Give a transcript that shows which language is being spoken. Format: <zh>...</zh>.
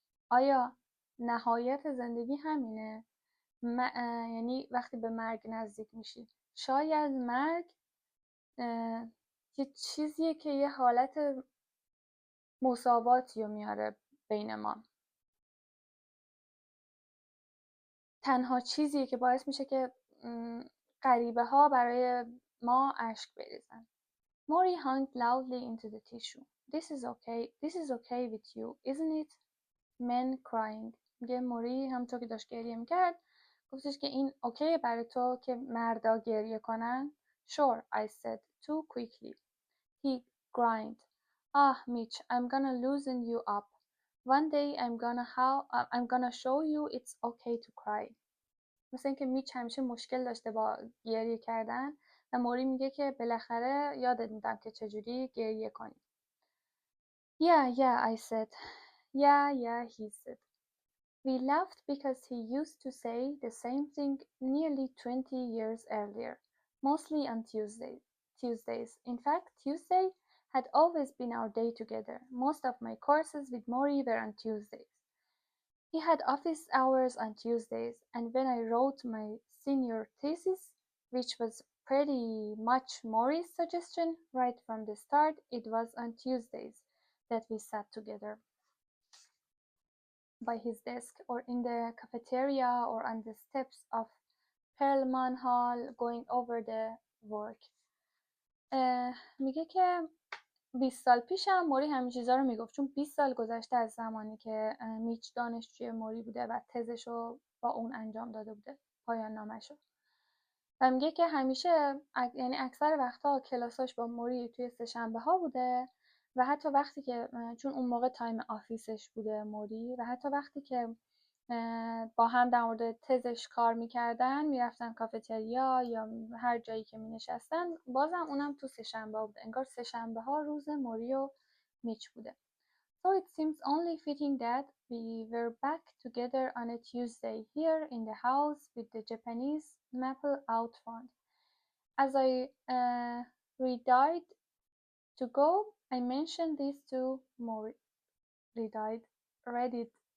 <fa>آیا نهایت زندگی همینه؟ یعنی وقتی به مرگ نزدیک میشی شاید مرگ یه چیزیه که یه حالت مساواتی رو میاره بین ما، تنها چیزیه که باعث میشه که غریبه ها برای ما اشک بریزن.</fa> <en>Mori hung loudly into the tissue. This is okay with you, isn't it? Men crying.</en> <fa>میگه موری همونطور که داشت گریه میکرد گفتش که این اوکیه برای تو که مردا گریه کنن؟</fa> <en>Sure, I said, too quickly. He grinned. Ah, Mitch, I'm gonna loosen you up. One day I'm gonna show you it's okay to cry.</en> <fa>مثل اینکه میچ همیشه مشکل داشته با گریه کردن و موری میگه که بالاخره یادت میدم که چجوری گریه کنی.</fa> <en>Yeah, I said. Yeah, he said. We laughed because he used to say the same thing nearly 20 years earlier, mostly on Tuesdays. In fact, Tuesday had always been our day together. Most of my courses with Maury were on Tuesdays. He had office hours on Tuesdays, and when I wrote my senior thesis, which was pretty much Maury's suggestion right from the start, it was on Tuesdays that we sat together by his desk or in the cafeteria or on the steps of Perlman Hall going over the work.</en> <fa>میگه که 20 سال پیشم موری همین چیزا رو میگفت، چون 20 سال گذشته از زمانی که میچ دانشجوی موری بوده و تزش رو با اون انجام داده بوده، پایان نامش رو. و میگه که همیشه یعنی اکثر وقتا کلاساش با موری توی سه‌شنبه ها بوده و حتی وقتی که چون اون موقع تایم آفیسش بوده موری، و حتی وقتی که با هم در مورد تزش کار میکردن میرفتن کافتریا یا هر جایی که مینشستن، بازم اونم تو سه‌شنبه بوده. انگار سه‌شنبه ها روز موری و میچ بوده.</fa> <en>So it seems only fitting that we were back together on a Tuesday here in the house with the Japanese maple out front. As I readied to go, I mentioned this to Maury. Read it.</en>